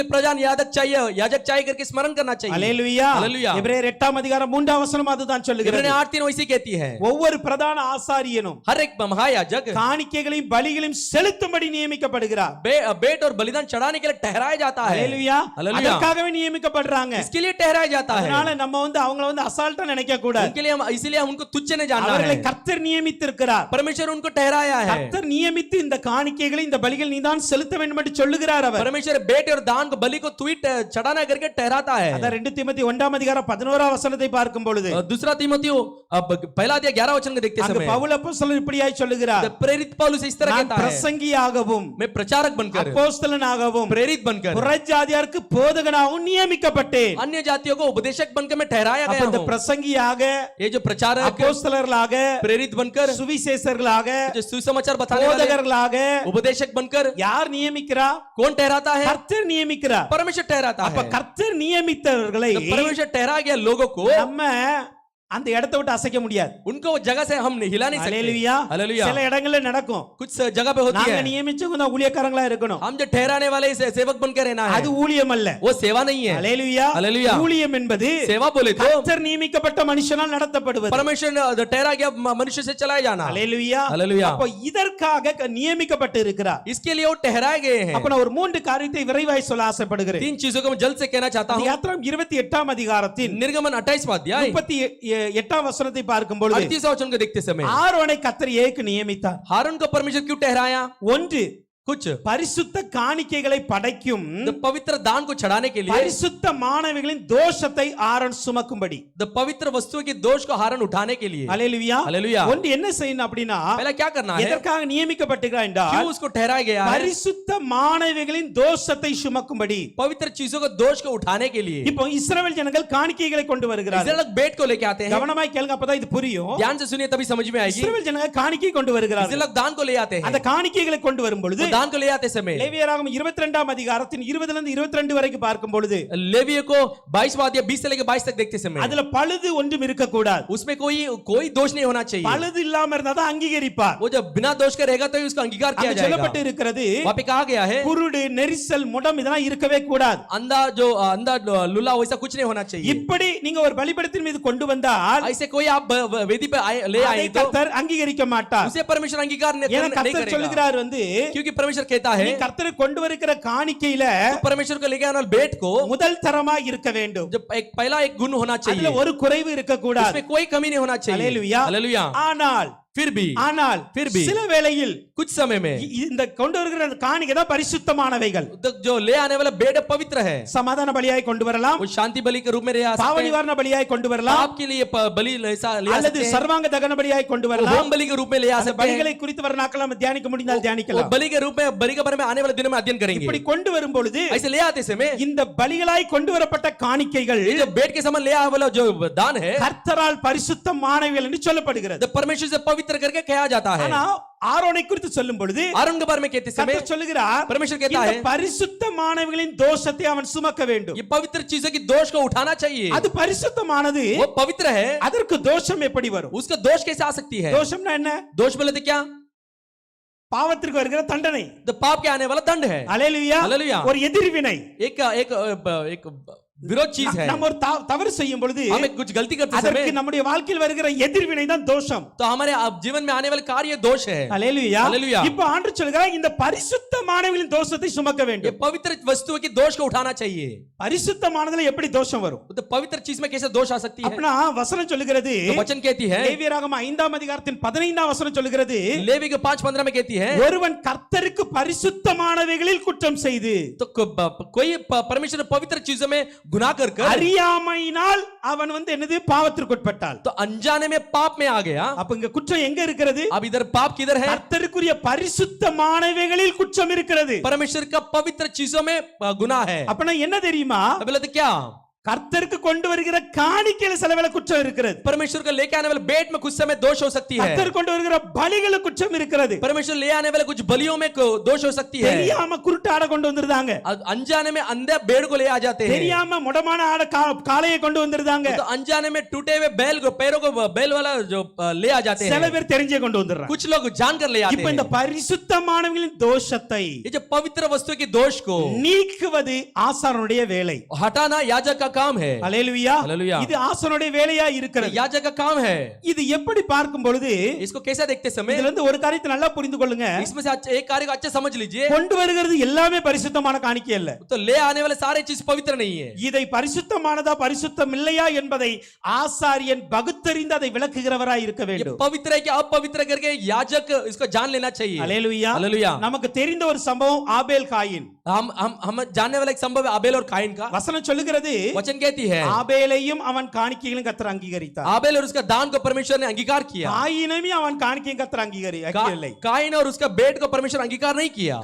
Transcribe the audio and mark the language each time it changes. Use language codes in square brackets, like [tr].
[hi] लिए प्रधान याजक चाहिए करके स्मरण करना चाहिए. [ta] அல்லேலூயா. [hi] हालेलुया. [ta] எபிரேயர் 8ஆம் அதிகாரம் 3ஆம் வசனம் அதுதான் சொல்லுகிறது. [hi] इब्रानी 8:3 वैसी कहती है. [ta] ஒவ்வொரு பிரதான ஆசாரியனும் [hi] हर एक महायाजक [ta] காணிக்கைகளையும் பலிகளையும் செலுத்தும்படி நியமிக்கப்படுகிறார். [hi] बेट और बलिदान चढ़ाने के लिए ठहराया जाता है. [ta] அல்லேலூயா. [hi] हालेलुया. [ta] அதற்காகவே நியமிக்கப்படுறாங்க. [hi] इसके लिए ठहराया जाता है. [ta] அதனால நம்ம அவங்கள அசால்ட்டா நினைக்க கூடாது. [hi] उनके लिए इसीलिए हम उनको तुच्छ नहीं जानना [ta] அவர்களை [hi] है. [ta] கர்த்தர் நியமித்திருக்கிறார். [hi] परमेश्वर उनको ठहराया है. [ta] கர்த்தர் நியமித்து இந்த காணிக்கைகளை இந்த பலிகள் நீதான் செலுத்த வேண்டும் என்று சொல்லுகிறார் அவர். [hi] परमेश्वर बेट और दान को बलि को चढ़ाना करके ठहराता है. [ta] அத 2 தீமோத்தேயு 1ஆம் அதிகாரம் 11ஆம் வசனத்தை பார்க்கும் பொழுது [hi] दूसरा तीमुथियो पहला अध्याय 11 वचन को देखते [ta] அங்க [hi] समय [ta] பவுல் அப்போஸ்தலன் இப்படியாய் சொல்லுகிறார், [hi] प्रेरित पौलुस इस तरह [ta] நான் [hi] कहता है. [ta] பிரசங்கியாகவும் [hi] मैं प्रचारक बनकर [ta] அப்போஸ்தலனாகவும் [hi] प्रेरित बनकर [ta] புறஜாதியாருக்கு போதகனாகவும் நியமிக்கப்பட்டேன். [hi] अन्य जातियों को उपदेशक बनकर मैं ठहराया [ta] அப்ப [hi] गया [ta] இந்த [hi] हूं. [ta] பிரசங்கியாக, [hi] ये जो प्रचारक [ta] அப்போஸ்தலர்களாக, [hi] प्रेरित बनकर [ta] சுவிசேஷர்களாக, [hi] जो सुसमाचार बताने वाले [ta] போதகர்களாக [hi] उपदेशक बनकर [ta] யார் நியமிக்கிறா? [hi] कौन ठहराता है? [ta] கர்த்தர் நியமிக்கிறார். [hi] परमेश्वर ठहराता [ta] அப்ப [hi] है. [ta] கர்த்தர் நியமித்தவர்களை [hi] तो परमेश्वर ठहरा गया लोगों को, [ta] நம்ம அந்த இடத்தை விட்டு அசைக்க முடியாது. [hi] उनको वो जगह से हम हिला नहीं सकते. [ta] அல்லேலூயா. [hi] हालेलुया. [ta] சில இடங்கள்ல நடக்கும், [hi] कुछ जगह पे होती [ta] நாங்க [hi] है. [ta] நியமிச்சவங்க தான் ஊழியக்காரங்களா இருக்கணும். [hi] हम जो ठहराने वाले सेवक बनकर रहना है, [ta] அது ஊழியம் அல்ல. [hi] वो सेवा नहीं है. [ta] அல்லேலூயா. [hi] हालेलुया. [ta] ஊழியம் என்பது [hi] सेवा बोले तो [ta] கர்த்தர் நியமிக்கப்பட்ட மனுஷனால் நடத்தப்படுவது. [hi] परमेश्वर ने ठहरा गया मनुष्य से चलाया जाना. [ta] அல்லேலூயா. [hi] हालेलुया. [ta] அப்ப இதற்காக நியமிக்கப்பட்டு இருக்கிறார். [hi] इसके लिए वो ठहराए गए हैं. [ta] அப்ப நான் ஒரு 3 காரியத்தை விரைவாய் சொல்ல ஆசைப்படுகிறேன். [hi] 3 चीजों को मैं जल्द से कहना चाहता हूं. [ta] யாத்திராகமம் 28ஆம் அதிகாரத்தின் [hi] निर्गमन 28वां अध्याय [ta] 38ஆம் வசனத்தை பார்க்கும் பொழுது [hi] 38वां वचन को देखते समय [ta] ஆரோனை கர்த்தர் ஏக்கு நியமித்தார். [hi] हारून को परमेश्वर क्यों ठहराया? [ta] ஒன்று, [hi] कुछ [ta] பரிசுத்த காணிக்கைகளை படைக்கும் [hi] the पवित्र दान को चढ़ाने के लिए, [ta] பரிசுத்த மானவிகளின் தோஷத்தை ஆரோன் சுமக்கும்படி. [hi] the पवित्र वस्तुओं के दोष को हारून उठाने के लिए. [ta] அல்லேலூயா. [hi] हालेलुया. [ta] ஒன்று என்ன செய்யணும் அப்படின்னா, [hi] पहला क्या करना है? [ta] எதற்காக நியமிக்கப்பட்டிருக்கிறார் என்றால் [hi] क्यों उसको ठहराया गया है? [ta] பரிசுத்த மானவிகளின் தோஷத்தை சுமக்கும்படி. [hi] पवित्र चीजों को दोष को उठाने के लिए. [ta] இப்போ இஸ்ரவேல் ஜனங்கள் காணிக்கைகளை கொண்டு வருகிறார்கள். [hi] इस्राएल लोग बेट को लेके आते हैं. [ta] கவனமாய் கேளுங்க, அப்பதான் இது புரியும். [hi] ध्यान से सुनिए तभी समझ में आएगी. [ta] இஸ்ரவேல் ஜனங்கள் காணிக்கை கொண்டு வருகிறார்கள். [hi] इस्राएल लोग दान को ले आते हैं. [ta] அந்த காணிக்கைகளை கொண்டு வரும் பொழுது [hi] दान को ले आते समय [ta] லேவியராகமம் 22ஆம் அதிகாரத்தின் 20 லிருந்து 22 வரைக்கும் பார்க்கும் பொழுது [hi] लेवियों को 22वां अध्याय 20 से लेकर 22 तक देखते समय [ta] அதுல பழுது ஒன்றும் இருக்க கூடாது. [hi] उसमें कोई दोष नहीं होना चाहिए. [ta] பழுது இல்லாம இருந்தா தான் அங்கீகரிப்பார். [hi] वो जब बिना दोष के रहेगा तो ही उसका अंगीकार किया [ta] அங்க [hi] जाएगा. [ta] சொல்லப்பட்டு இருக்கிறது, [hi] वहां पे कहा गया है [ta] குருடு, நெரிசல், முடம் இதெல்லாம் இருக்கவே கூடாது. [hi] अंधा लुला वैसा कुछ नहीं होना चाहिए. [ta] இப்படி நீங்க ஒரு பலிபீடத்தின் மீது கொண்டு வந்தால் [hi] ऐसे कोई आप वेदी पे ले [ta] அதை [hi] आए तो [ta] கர்த்தர் அங்கீகரிக்க மாட்டார். [hi] उसे परमेश्वर अंगीकार नहीं [ta] ஏன்னா கர்த்தர் [hi] करेगा. [ta] சொல்லுகிறார் [hi] क्योंकि परमेश्वर कहता है [ta] நீ கர்த்தர் கொண்டு வருகிற காணிக்கையில [hi] तो परमेश्वर को लेके आने वाले बेट को [ta] முதல் தரமா இருக்க வேண்டும். [hi] जब पहला एक गुण होना [ta] அதுல [hi] चाहिए. [ta] ஒரு குறைவு இருக்க கூடாது. [hi] उसमें कोई कमी नहीं होना चाहिए. हालेलुया. हालेलुया. [ta] ஆனால் [hi] फिर भी [ta] ஆனால் [hi] फिर भी [ta] சில வேளையில் [hi] कुछ समय में [ta] இந்த கொண்டு வருகிற அந்த காணிக்கை தான் பரிசுத்தமானவைகள். [hi] जो ले आने वाला बेड पवित्र है, [ta] சமாதான பலியாய் கொண்டு வரலாம், [hi] वो शांति बलि के रूप में ले आ [ta] பாவ [hi] सकते हैं, [ta] நிவாரண பலியாய் கொண்டு வரலாம், [hi] आपके लिए बलि ऐसा ले आ [ta] அல்லது [hi] सकते हैं, [ta] சர்வாங்க தகன பலியாய் கொண்டு வரலாம். [hi] होम बलि के रूप में ले आ [ta] அந்த [hi] सकते हैं, [ta] பலிகளை குறித்து வர நாட்கள் நம்ம தியானிக்க முடிந்தால் [hi] वो [ta] தியானிக்கலாம். [hi] बलि के रूप में बलि के बारे में आने वाले दिनों में अध्ययन करेंगे. [ta] இப்படி கொண்டு வரும் பொழுது [hi] ऐसे ले आते समय [ta] இந்த பலிகளாய் கொண்டு வரப்பட்ட காணிக்கைகள் [hi] ये जो बेड के समान ले आया वाला जो दान है, [ta] கர்த்தரால் பரிசுத்தமானவைகள் என்று சொல்லப்படுகிறது. [hi] तो परमेश्वर से पवित्र करके कहा जाता है. [ta] ஆனா ஆரோனை குறித்து சொல்லும் பொழுது [hi] आरोन के बारे में कहते समय [ta] கர்த்தர் சொல்லுகிறார், [hi] परमेश्वर कहता [ta] இந்த [hi] है [ta] பரிசுத்தமானவைகளின் தோஷத்தை அவன் சுமக்க வேண்டும். [hi] ये पवित्र चीजों की दोष को उठाना चाहिए. [ta] அது பரிசுத்தமானது, [hi] वो पवित्र है, [ta] அதற்கு தோஷம் எப்படி வரும்? [hi] उसका दोष कैसे आ सकती है? [ta] தோஷம்னா என்ன? [hi] दोष बोले तो क्या? [ta] பாவத்திற்கு வருகிற தண்டனை. [hi] तो पाप के आने वाला दंड है. [ta] அல்லேலூயா. [hi] हालेलुया. [ta] ஒரு எதிர்வினை. [hi] एक एक एक विरोध चीज है. [ta] நம்ம ஒரு தவறு செய்யும் பொழுது [hi] हम एक कुछ गलती करते [ta] அதற்கு [hi] समय [ta] நம்முடைய வாழ்க்கையில் வருகிற எதிர்வினை தான் தோஷம். [hi] तो हमारे जीवन में आने वाले कार्य दोष है. [ta] அல்லேலூயா. [hi] हालेलुया. [ta] இப்போ ஆண்டவர் சொல்கிறார், இந்த பரிசுத்தமானவைகளின் தோஷத்தை சுமக்க [hi] ये [ta] வேண்டும். [hi] पवित्र वस्तुओं की दोष को उठाना चाहिए. [ta] பரிசுத்தமானதுல எப்படி தோஷம் வரும்? [hi] तो पवित्र चीज में कैसे दोष आ सकती है? [ta] அப்பனா வசனம் சொல்லுகிறது, [hi] तो वचन कहती है, [ta] லேவியராகமம் 5ஆம் அதிகாரத்தின் 15ஆம் வசனம் சொல்லுகிறது, [hi] लेवी के 5:15 में कहती है, [ta] ஒருவன் கர்த்தருக்கு பரிசுத்தமானவைகளில் குற்றம் செய்து [hi] तो कोई परमेश्वर पवित्र चीजों में गुनाह कर [ta] அறியாமையினால் அவன் என்னது பாவத்திற்கு உட்பட்டால், [hi] तो अनजाने में पाप में आ गया. [ta] அப்ப இங்க குற்றம் எங்க இருக்கிறது? [hi] अब इधर पाप किधर है? [ta] கர்த்தருக்குரிய பரிசுத்தமானவைகளில் குற்றம் இருக்கிறது. [hi] परमेश्वर का पवित्र चीजों में गुनाह है. [ta] அப்பனா என்ன தெரியுமா? [hi] अब बोले तो क्या? [ta] கர்த்தருக்கு கொண்டு வருகிற காணிக்கையில சில வேளை குற்றம் இருக்கிறது. [hi] परमेश्वर का लेके आने वाले बेट में कुछ समय दोष हो सकती है. [ta] கர்த்தர் கொண்டு வருகிற பலிகள குற்றம் இருக்கிறது. [hi] परमेश्वर ले आने वाले कुछ बलियों में दोष हो सकती है. [ta] தெரியாம குருட்டாட கொண்டு வந்திருந்தாங்க. [hi] अनजाने में अंधे बेड़ को ले आ जाते हैं. [ta] தெரியாம முடமான ஆட காளையை கொண்டு வந்திருந்தாங்க. [hi] तो अनजाने में टूटे हुए बैल को पैरों को बैल वाला जो ले आ जाते हैं. [ta] சில பேர் தெரிஞ்சே கொண்டு வந்திருக்காங்க. [hi] कुछ लोग जानकर ले आते [ta] இப்போ இந்த [hi] हैं. [ta] பரிசுத்தமானவைகளின் தோஷத்தை [hi] ये जो पवित्र वस्तु के दोष को [ta] நீக்குவது ஆசாரனுடைய வேலை. [hi] हटाना याजक का काम है. [ta] அல்லேலூயா. [hi] हालेलुया. [ta] இது ஆசாரனுடைய வேலையா இருக்கிறது. [hi] याजक का काम है. [ta] இது எப்படி பார்க்கும் பொழுது [hi] इसको कैसा देखते समय [ta] இதுல இருந்து ஒரு காரியத்தை நல்லா புரிந்து கொள்ளுங்க. [hi] इसमें से एक कार्य को अच्छा समझ लीजिए. [ta] கொண்டு வருகிறது எல்லாமே பரிசுத்தமான காணிக்கை அல்ல. [hi] तो ले आने वाले सारे चीज पवित्र नहीं है. [ta] இதை பரிசுத்தமானதா பரிசுத்தம் இல்லையா என்பதை ஆசாரியன் பகுத்தறிந்து அதை விளக்குகிறவராய் இருக்க [hi] ये [ta] வேண்டும். [hi] पवित्र है कि अपवित्र करके याजक इसको जान लेना चाहिए. [ta] அல்லேலூயா. [hi] हालेलुया. [ta] நமக்கு தெரிந்த ஒரு சம்பவம் ஆபேல் காயின். [hi] हम जानने वाला एक संभव है आबेल और काइन का. [ta] வசனம் சொல்லுகிறது, [hi] वचन कहती है [ta] ஆபேலையும் அவன் காணிக்கைகளையும் கர்த்தர் அங்கீகரித்தார். [hi] आबेल और उसका दान को परमेश्वर ने अंगीकार किया. [ta] காயினையும் அவன் காணிக்கையும் கர்த்தர் அங்கீகரிக்கவில்லை. [hi] काइन और उसका बेट को परमेश्वर अंगीकार नहीं किया.